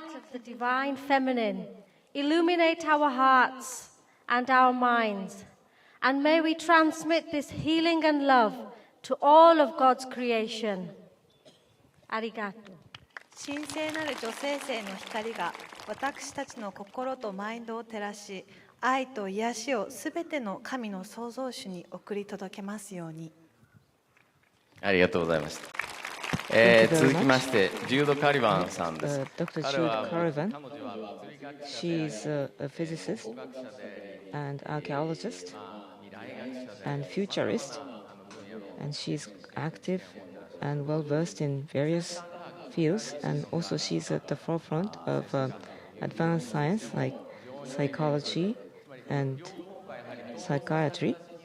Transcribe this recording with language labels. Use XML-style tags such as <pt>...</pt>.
<en>The divine feminine illuminate our hearts and our minds, and may we transmit this healing and love to all of God's creation.</en> <ja>Arigato. 神聖なる女性性の光が私たちの心とマインドを照らし、愛と癒しをすべての神の創造主に送り届けますように。ありがとうございました。続きまして、ジュード・カリバンさんです。</ja> <en>Dr. Jude Caravan. She is a physicist and archaeologist and futurist, and she's active and well-versed in various fields, and also she's at the forefront of advanced science like psychology and psychiatry.</en>